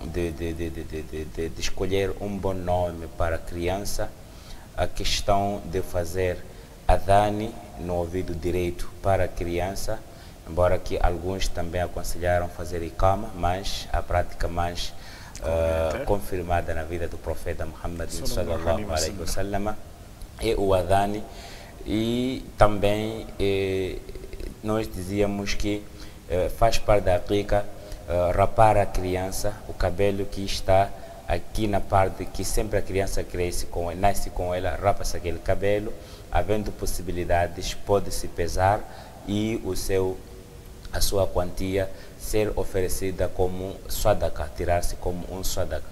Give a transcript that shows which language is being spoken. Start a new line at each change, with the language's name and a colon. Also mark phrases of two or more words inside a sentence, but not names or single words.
Portuguese: de escolher um bom nome para a criança, a questão de fazer adhani no ouvido direito para a criança, embora que alguns também aconselharam fazer iqama, mas a prática mais confirmada na vida do profeta Muhammad
Arabic: صلى الله عليه وسلم
Portuguese: é o adhani. E também nós dizíamos que faz parte da Aqiqa rapar a criança, o cabelo que está aqui na parte que sempre a criança nasce com ela, rapa-se aquele cabelo, havendo possibilidades, pode-se pesar e a sua quantia ser oferecida como sadaqa, tirar-se como um sadaqa.